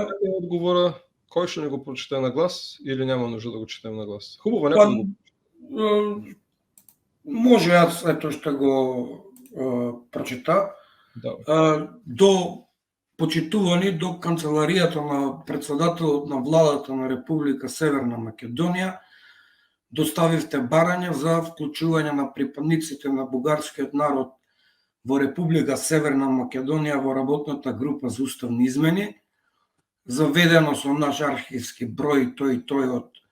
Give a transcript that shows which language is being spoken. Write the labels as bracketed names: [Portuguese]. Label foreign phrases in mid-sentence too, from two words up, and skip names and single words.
[Bulgarian] отговора, кой ще не го прочете на глас или няма нужда да го четем на глас? Хубаво, някой го... Може, аз ето ще го прочета. [Macedonian] До почитуване до канцеларията на председател на владата на Република Северна Македония доставивте барање за вклучување на припадниците на бугарскиот народ во Република Северна Македонија во работната група за уставни измени, заведено со наш архивски број тој од